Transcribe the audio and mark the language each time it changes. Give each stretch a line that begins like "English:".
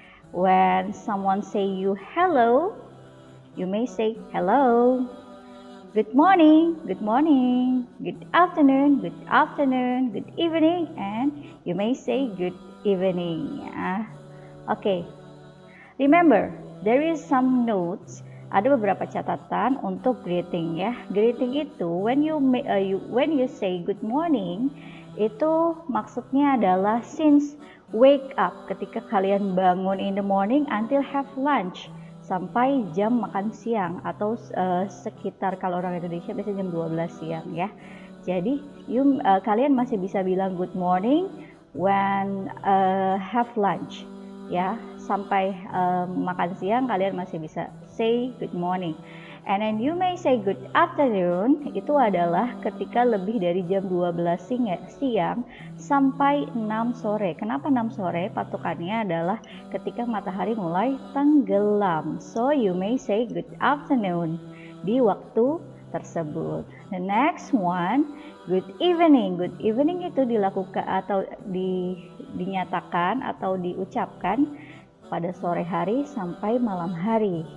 English: When someone say you hello, you may say hello. Good morning, good morning, good afternoon, good afternoon, good evening, and you may say good evening. Okay, remember, there is some notes.
Indonesian: Ada beberapa catatan untuk greeting ya. Greeting itu when you say good morning, itu maksudnya adalah since wake up, ketika kalian bangun in the morning until have lunch, sampai jam makan siang atau sekitar kalau orang Indonesia biasanya jam 12 siang ya. Jadi kalian masih bisa bilang good morning when have lunch ya, sampai makan siang kalian masih bisa say good morning. And then you may say good afternoon, itu adalah ketika lebih dari jam 12 siang sampai 6 sore. Kenapa 6 sore? Patokannya adalah ketika matahari mulai tenggelam.
English: So you may say good afternoon di waktu tersebut. The next one, good evening.
Indonesian: Good evening itu dilakukan atau dinyatakan atau diucapkan pada sore hari sampai malam hari.